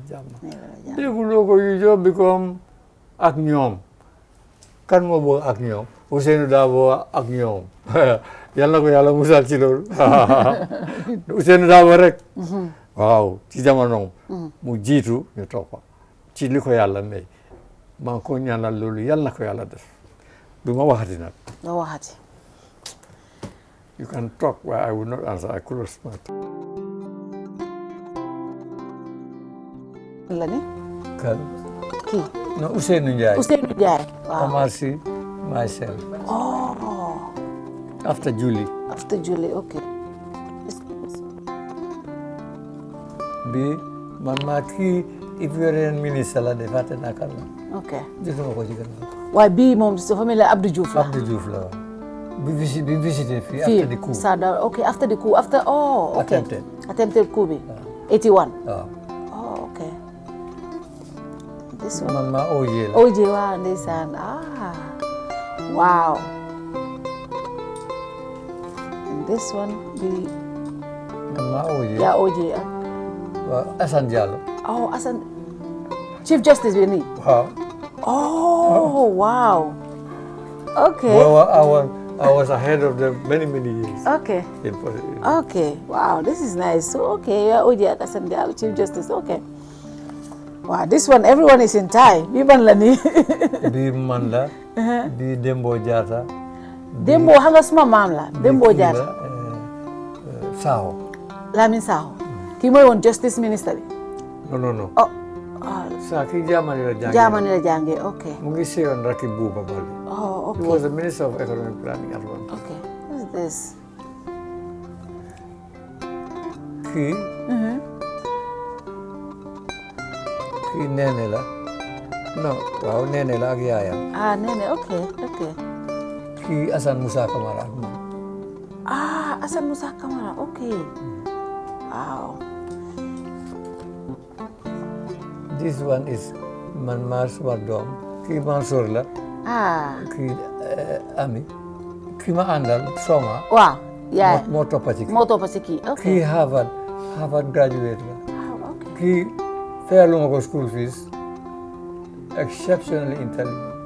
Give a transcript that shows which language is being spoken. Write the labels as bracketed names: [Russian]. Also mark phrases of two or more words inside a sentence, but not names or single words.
[Wolof] jàmm dégguloo ko yu job bi comme ak ñoom kan moo bëgg ak ñoom Ousseynou Dabo ak ñoom yal na ko yàlla musal ci loolu Ousseynou Dabo rek waaw ci jamonoom mu jiitu ñu toppa ci li ko yàlla may maa ngi ko ñaanal loolu yal na ko yàlla def du ma waxati nag doo waxati. [English] You can talk, but I will not answer. I close my mouth. [Wolof] Lani? Kan? Kii. [English] No, Ousseynou Ndiaye. Ousseynou Ndiaye. Wow. Omar Sy, myself. Oh. After Julie. After Julie, okay. [Wolof] Bi, man kii [English] if you're in minister [Wolof] la de fàtte naa kan la. [English] Okay. [Wolof] Gisuma ko ci gannaaw. waaye bii moom sa famille la Abdou Diouf la. Abdou Diouf la waaw. bi visité fii [English] after the coup. Sada, okay, after the coup, after, oh, okay. Attempted coup bi. 81. [Wolof] waaw. [English] Oh, okay. This one. [Wolof] man maa OJ la. OJ, waaw, ndeysaan. [English] Ah, wow. And this one bi. [Wolof] man maa OJ. yaa OJ ak. waaw Assane Diallo. [English] Oh, Assane. Chief Justice [Wolof] bi nii. waaw. [English] Oh, wow. Okay. Well, I was ahead of them many years. Okay. Okay. Wow, this is nice. So, okay, yeah, Oji Akasandial, Chief Justice. Okay. Wow, this one, everyone is in tie. [Wolof] Bi ban la ni. Bi man la. Bi Dembo Diatta. Dembo hanga suma maam la. Dembo Diatta. Saho. Lamin Saho. Ki moy won [English] Justice Minister. No. Oh. [Wolof] Sa ki Germany la jàngee. Germany la jàngee, okay. Mu ngi seyoon Rakki Buuba Baldé. [English] Oh, okay. He was the Minister of Economic Planning at one time. Okay. What's this? [Wolof] Kii. Kii Nene la. [English] No, [Wolof] waaw Nene la ak yaayam. [English] Ah, Nene, okay. [Wolof] Kii Assane Moussa Camara ak moom. [English] Ah, Assane Moussa Camara, okay. Wow. This one is [Wolof] man maa suma doom. Kii Mansour la. Ah. Kii Ami. Kii ma àndal Soma. [English] Wow. Yeah. [Wolof] moo toppa ci kii. Moo toppa ci kii, okay. Kii Harvard graduate la. [English] Oh, okay. [Wolof] Kii fayaluma ko [English] school fees. Exceptionally intelligent.